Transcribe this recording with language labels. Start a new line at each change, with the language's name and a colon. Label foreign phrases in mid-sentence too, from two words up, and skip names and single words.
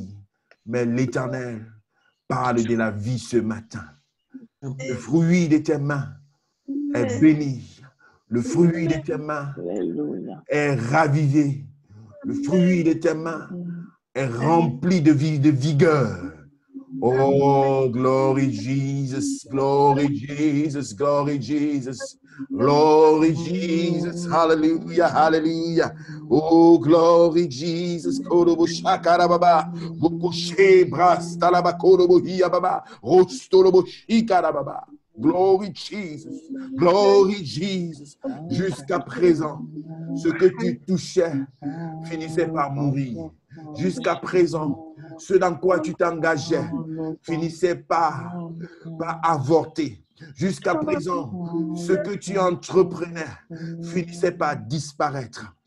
French: Mais l'Éternel parle de la vie ce matin. Le fruit de tes mains est béni. Le fruit de tes mains est ravivé. Le fruit de tes mains est rempli de vie, de vigueur.
English: Oh, glory Jesus, glory Jesus, glory Jesus, glory Jesus, hallelujah, hallelujah. Oh, glory Jesus, korobo shakara baba, bokoshe bras talaba korobo hiya baba, rostorobo shikara baba. Glory Jesus, glory Jesus.
French: Jusqu'à présent, ce que tu touchais finissait par mourir. Jusqu'à présent, ce dans quoi tu t'engageais finissait par avorter. Jusqu'à présent, ce que tu entreprenais finissait par disparaître.